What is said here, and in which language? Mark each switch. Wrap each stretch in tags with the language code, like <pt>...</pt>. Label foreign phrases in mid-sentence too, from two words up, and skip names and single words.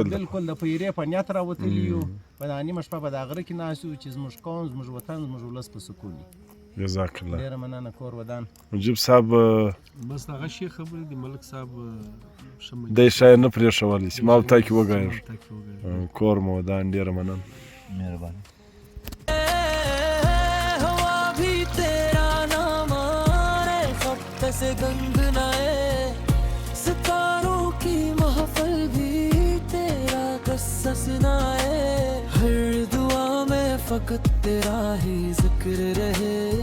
<ps>بالکل د پیرې په نیت راوتلي یو په دا نیمه شپه به د غره کې ناست یو چې زموږ قوم زموږ وطن زموږ ولس په سکون وي</ps> <ar>جزاک الله</ar> <ps>ډېره مننه کور ودان مجيب صاحب بس هغه شی خبرې د ملک صاحب د شای نه پرېښولی چې ما او تا کې وګایو کور مو ودان ډېره مننه مهرباني</ps> <ur>سے گند نائے ستاروں کی محفل بھی تیرا قصہ سنائے ہر دعا میں فقط تیرا ہی ذکر رہے</ur>